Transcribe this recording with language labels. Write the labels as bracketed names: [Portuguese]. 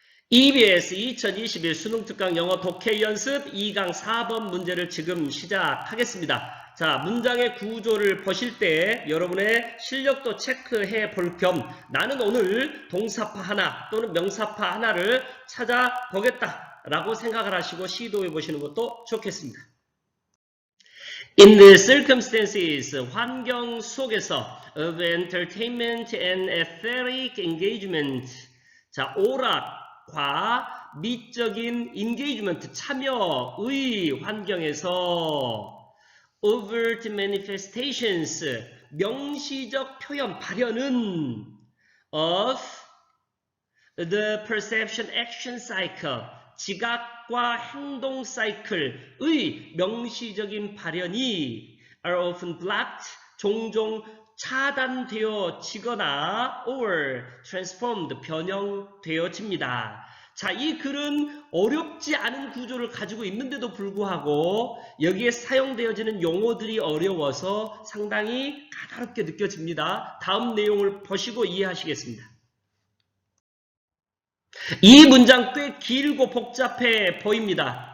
[Korean] EBS 2021 수능특강 영어 독해 연습 2강 4번 문제를 지금 시작하겠습니다. 자, 문장의 구조를 보실 때 여러분의 실력도 체크해 볼 겸 나는 오늘 동사파 하나 또는 명사파 하나를 찾아보겠다 라고 생각을 하시고 시도해 보시는 것도 좋겠습니다. [English] In the circumstances, [Korean] 환경 속에서 [English] of entertainment and athletic engagement, [Korean] 자, 오락과 미적인 [English] engagement, [Korean] 참여의 환경에서 [English] overt manifestations, [Korean] 명시적 표현, 발현은 [English] of the perception action cycle, [Korean] 지각과 행동 사이클의 명시적인 발현이 [English] are often blocked, [Korean] 종종 차단되어지거나 [English] or transformed, [Korean] 변형되어집니다. 자, 이 글은 어렵지 않은 구조를 가지고 있는데도 불구하고 여기에 사용되어지는 용어들이 어려워서 상당히 까다롭게 느껴집니다. 다음 내용을 보시고 이해하시겠습니다. 이 문장 꽤 길고 복잡해 보입니다.